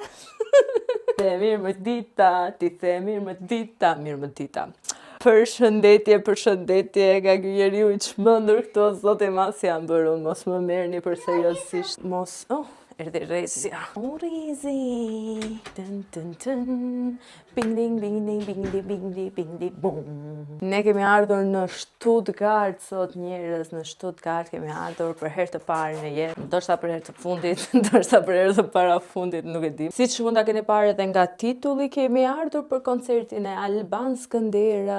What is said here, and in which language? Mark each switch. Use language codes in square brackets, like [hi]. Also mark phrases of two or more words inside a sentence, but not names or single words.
[sq] Te mirë më dita, ti the mirë më dita, mirë më dita. Përshëndetje, nga ky njeriu I çmendur këto zotë mas janë bërë, mos më merrni për seriozisht, mos. Erdhi Rezia. Rezi. Tën tën tën. Bing ding bing ding bing ding bing ding bing ding bum. Ne kemi ardhur në Stuttgart sot njerëz, në Stuttgart kemi ardhur për herë të parë në jetë. Ndoshta për herë të fundit, ndoshta për herë të parafundit, nuk e di. Siç mund ta keni parë edhe nga titulli, kemi ardhur për koncertin e Alban Skëndera.